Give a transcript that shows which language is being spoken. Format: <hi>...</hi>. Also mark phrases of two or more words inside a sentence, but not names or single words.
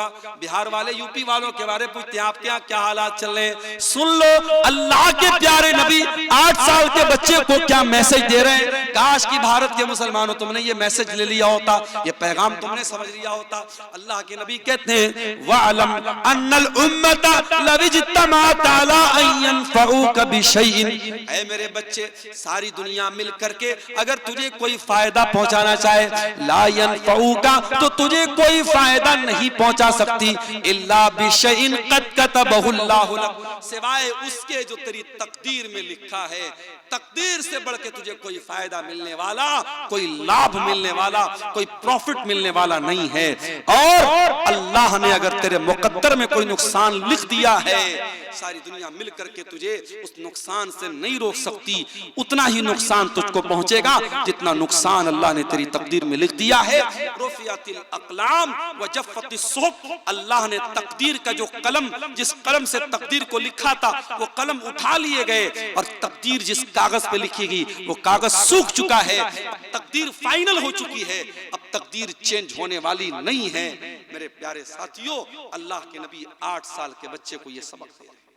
<hi>बिहार वाले यूपी वालों के बारे में पूछते हैं आपके यहाँ क्या हालात चल रहे हैं। सुन लो, अल्लाह के प्यारे नबी 8 साल के बच्चे को क्या मैसेज दे रहे हैं। काश कि भारत के मुसलमानों तुमने ये मैसेज ले लिया होता, ये पैगाम तुमने समझ लिया होता। अल्लाह के नबी कहते हैं,</hi> <ar>واعلم أن الأمة لو اجتمعت على أن ينفعك بشيء.</ar> <hi>ऐ मेरे बच्चे, सारी दुनिया मिल करके अगर तुझे कोई फायदा पहुंचाना चाहे,</hi> <ar>لا ينفعك,</ar> <hi>तो तुझे कोई फायदा नहीं पहुंचा सकती,</hi> <ar>إلا بشيء قد كتبه الله لك,</ar> <hi>सिवाय उसके जो तेरी तकदीर में लिखा है। तकदीर से बढ़ के तुझे कोई फायदा मिलने वाला, कोई लाभ मिलने वाला, कोई प्रॉफिट मिलने वाला नहीं है। और अल्लाह ने अगर तेरे मुकद्दर में कोई नुकसान लिख दिया है, सारी दुनिया मिल करके तुझे उस नुकसान से नहीं रोक सकती। उतना ही नुकसान तुझको पहुंचेगा जितना नुकसान अल्लाह ने तेरी तकदीर में लिख दिया है।</hi> <ar>رفعت الأقلام وجفت الصحف,</ar> <hi>अल्लाह ने तकदीर का जो कलम, जिस कलम से तकदीर को लिखा था, वो कलम उठा लिए गए, और तकदीर जिस कागज पे लिखेगी वो कागज सूख चुका है। तकदीर फाइनल हो चुकी है, अब तकदीर चेंज होने वाली नहीं है। मेरे प्यारे साथियों, अल्लाह के नबी 8 साल के बच्चे को यह सबक दे रहे हैं।</hi>